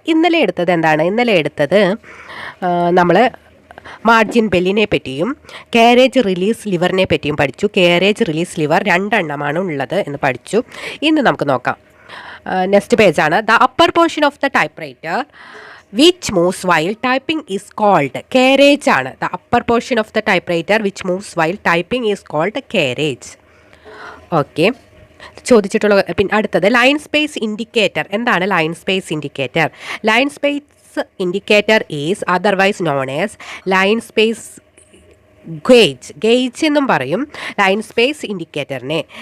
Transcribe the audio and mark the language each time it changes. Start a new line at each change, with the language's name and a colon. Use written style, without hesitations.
Malayalam: ഇന്നലെ എടുത്തത് നമ്മൾ മാർജിൻ ബെല്ലിനെ പറ്റിയും കാരേജ് റിലീസ് ലിവറിനെ പറ്റിയും പഠിച്ചു. കാരേജ് റിലീസ് ലിവർ 2 എണ്ണമാണ് ഉള്ളത് എന്ന് പഠിച്ചു. ഇന്ന് നമുക്ക് നോക്കാം. Next പേജാണ്.
English: The upper portion of the typewriter which moves while typing is called carriage ആണ്. The upper portion of the typewriter which moves while typing is called carriage.
Malayalam: Okay, ചോദിച്ചിട്ടുള്ള പിന്നെ അടുത്തത് ലൈൻ സ്പേസ് ഇൻഡിക്കേറ്റർ. എന്താണ്
English: Line space indicator? Line space indicator is otherwise known as line space gauge
Malayalam: എന്നും പറയും line space ഇൻഡിക്കേറ്ററിനെ.